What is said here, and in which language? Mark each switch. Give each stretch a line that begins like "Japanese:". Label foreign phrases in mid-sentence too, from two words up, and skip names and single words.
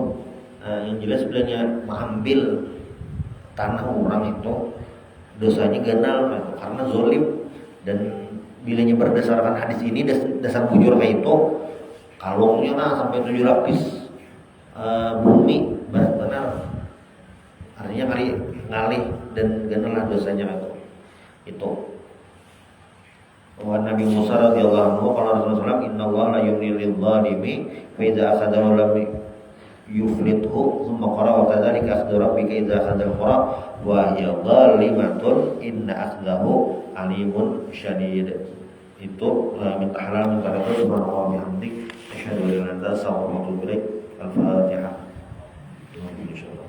Banjar: Yang jelas bilangnya mengambil tanah orang itu dosanya ganal karena zolim. Dan bilanya berdasarkan hadis ini, dasar bujur kayak itu kalungnya sampai 7 lapis bumi, benar artinya kali ngalih dan ganal dosanya itu.
Arabic: و نبي موسى رضي الله عنه قال رسول الله إن الله ليملي للظالم فإذا أخذه لم يفلته ثم قرأ وكذلك أخذ ربك إذا أخذ القرى وهي ظالمة إن أخذه أليم شديد.
Banjar: Itu minta halal minta halal
Arabic: سبحان الله وبحمده أشهد أن لا إله إلا أنت أستغفرك وأتوب إليك. Al-Fatihah.